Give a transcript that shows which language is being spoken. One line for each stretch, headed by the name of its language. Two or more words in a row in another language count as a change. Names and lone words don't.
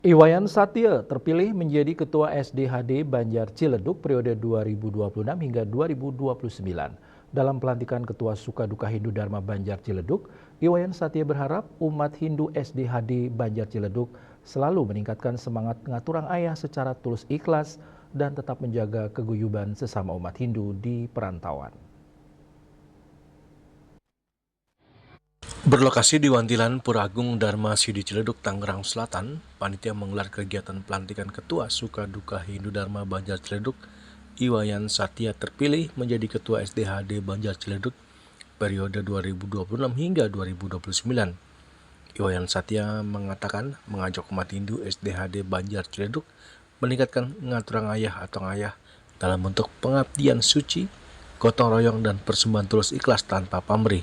Indonesian: Iwayan Satya terpilih menjadi Ketua SDHD Banjar Ciledug periode 2026 hingga 2029. Dalam pelantikan Ketua Sukaduka Hindu Dharma Banjar Ciledug, Iwayan Satya berharap umat Hindu SDHD Banjar Ciledug selalu meningkatkan semangat pengaturan ayah secara tulus ikhlas dan tetap menjaga keguyuban sesama umat Hindu di perantauan. Berlokasi di Wantilan Pura Agung Dharma Sidi Ciledug, Tangerang Selatan, panitia menggelar kegiatan pelantikan Ketua Sukaduka Hindu Dharma Banjar Ciledug. Iwayan Satya terpilih menjadi Ketua SDHD Banjar Ciledug periode 2026 hingga 2029. Iwayan Satya mengatakan mengajak umat Hindu SDHD Banjar Ciledug meningkatkan pengaturan ayah atau ayah dalam bentuk pengabdian suci, gotong royong, dan persembahan tulus ikhlas tanpa pamrih.